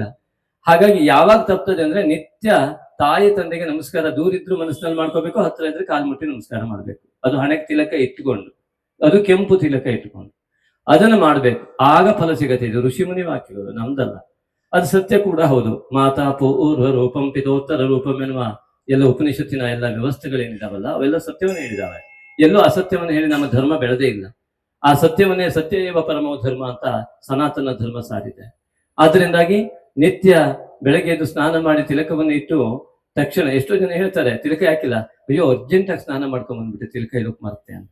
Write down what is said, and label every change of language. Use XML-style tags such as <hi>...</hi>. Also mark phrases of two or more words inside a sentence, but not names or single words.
<kn>ಹಾಗಾಗಿ ಯಾವಾಗ ತಪ್ತದೆ ಅಂದ್ರೆ ನಿತ್ಯ ತಾಯಿ ತಂದೆಗೆ ನಮಸ್ಕಾರ, ದೂರಿದ್ರು ಮನಸ್ಸಿನಲ್ಲಿ ಮಾಡ್ಕೋಬೇಕು, ಹತ್ರ ಇದ್ರೆ ಕಾಲ್ ಮುಟ್ಟಿ ನಮಸ್ಕಾರ ಮಾಡ್ಬೇಕು. ಅದು ಹಣೆಗೆ ತಿಲಕ ಇಟ್ಟುಕೊಂಡು, ಅದು ಕೆಂಪು ತಿಲಕ ಇಟ್ಟುಕೊಂಡು ಅದನ್ನು ಮಾಡ್ಬೇಕು, ಆಗ ಫಲ ಸಿಗತ್ತೆ. ಇದು ಋಷಿಮುನಿ ವಾಕ್ಯಗಳು, ನಮ್ದಲ್ಲ. ಅದು ಸತ್ಯ ಕೂಡ ಹೌದು.</kn> <sa>ಮಾತಾ ಪೂರ್ವ ರೂಪಂ ಪಿತೋತ್ತರ ರೂಪಂ</sa> <kn>ಎನ್ನುವ ಎಲ್ಲ ಉಪನಿಷತ್ತಿನ ಎಲ್ಲ ವ್ಯವಸ್ಥೆಗಳೇನಿದಾವಲ್ಲ ಅವೆಲ್ಲ ಸತ್ಯವನ್ನು ಹೇಳಿದಾವೆ. ಎಲ್ಲೋ ಅಸತ್ಯವನ್ನು ಹೇಳಿ ನಮ್ಮ ಧರ್ಮ ಬೆಳೆದೇ ಇಲ್ಲ. ಆ ಸತ್ಯವನ್ನೇ</kn> <sa>ಸತ್ಯ ಏವ ಪರಮೋ ಧರ್ಮ</sa> <kn>ಅಂತ ಸನಾತನ ಧರ್ಮ ಸಾರಿದೆ. ಆದ್ರಿಂದಾಗಿ ನಿತ್ಯ ಬೆಳಗ್ಗೆ ಎದ್ದು ಸ್ನಾನ ಮಾಡಿ ತಿಲಕವನ್ನು ಇಟ್ಟು ತಕ್ಷಣ, ಎಷ್ಟೋ ಜನ ಹೇಳ್ತಾರೆ ತಿಲಕ ಯಾಕಿಲ್ಲ, ಅಯ್ಯೋ ಅರ್ಜೆಂಟಾಗಿ ಸ್ನಾನ ಮಾಡ್ಕೊಂಡ್ ಬಂದ್ಬಿಟ್ಟೆ ತಿಲಕ ಇರೋಕ್ ಮರುತ್ತೆ ಅಂತ.</kn>